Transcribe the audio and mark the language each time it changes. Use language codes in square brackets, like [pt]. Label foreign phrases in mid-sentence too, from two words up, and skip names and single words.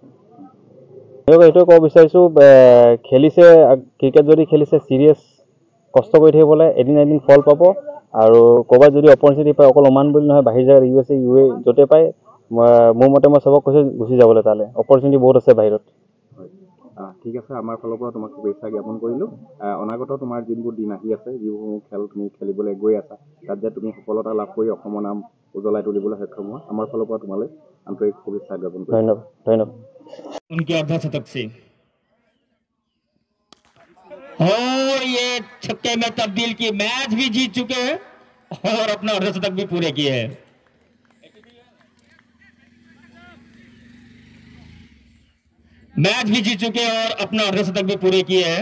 [as] এইটোৱে ক'ব বিচাৰিছোঁ, খেলিছে ক্ৰিকেট যদি খেলিছে চিৰিয়াছ কষ্ট কৰি থাকিবলৈ এদিন এদিন ফল পাব, আৰু ক'ৰবাত যদি অপৰচুনিটি পায়, অকল ওমান বুলি নহয়, বাহিৰ জেগাত USA UA য'তে পায়, মোৰ মতে মই চবক কৈছোঁ গুচি যাবলৈ তালৈ, অপৰচুনিটি বহুত আছে বাহিৰত। ঠিক আছে, আমাৰ ফালৰ পৰা তোমাক শুভেচ্ছা জ্ঞাপন কৰিলোঁ। অনাগত তোমাৰ যিবোৰ দিন আহি আছে, যিবোৰ খেল তুমি খেলিবলৈ গৈ আছা, তাত যে তুমি সফলতা লাভ কৰি অসমৰ নাম উজ্বলাই তুলিবলৈ সক্ষম হোৱা, আমাৰ ফালৰ পৰা তোমালৈ আন্তৰিক শুভেচ্ছা জ্ঞাপন কৰিলোঁ। ধন্যবাদ। [hi] उनके अर्धशतक से और ये छक्के में तब्दील की, मैच भी जीत चुके हैं और अपना अर्धशतक भी पूरे किए हैं। मैच भी जीत चुके हैं और अपना अर्धशतक भी पूरे किए हैं।